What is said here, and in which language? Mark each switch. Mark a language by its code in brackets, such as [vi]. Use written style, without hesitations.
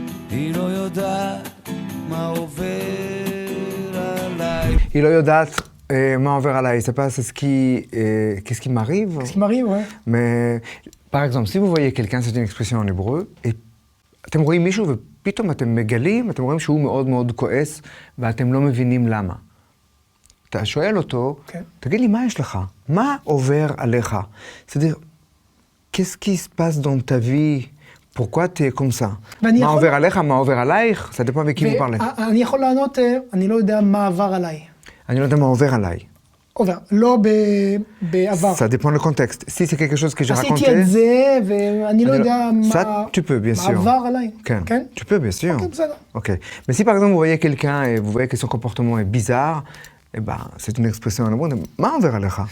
[he] היא לא יודעת מה עובר עליי, [fr] c'est pas ce qui qu'est-ce qui m'arrive. Qu'est-ce qui m'arrive, ouais. Mais par exemple, si vous voyez quelqu'un, c'est une expression en hébreu, et [he] אתם רואים מישהו ופתאום אתם מגלים, אתם רואים שהוא מאוד מאוד כועס, ואתם לא מבינים למה. אתה שואל אותו, תגיד לי, מה יש לך? מה עובר עליך? C'est-à-dire, qu'est-ce qui se passe dans ta vie? Pourquoi tu es comme ça? מה עובר עליך? מה עובר עלייך? ça dépend avec qui vous parlez. אני יכול לענות, אני לא יודע מה עבר עליי. אני לא יודע מה עובר עליי. עובר, לא בעבר. [fr] Ça dépend le contexte. Si c'est quelque chose que j'ai raconté... [he] עשיתי את זה, ואני לא יודע [fr] Ça, tu peux, bien sûr. [he] מה עבר עליי. [fr] כן, tu peux, bien sûr. [he] Ok, בסדר. Ok. [fr] Mais si par exemple vous voyez quelqu'un et vous voyez que son comportement est bizarre, eh ben, c'est une expression en hébreu, [he] מה עובר עליך?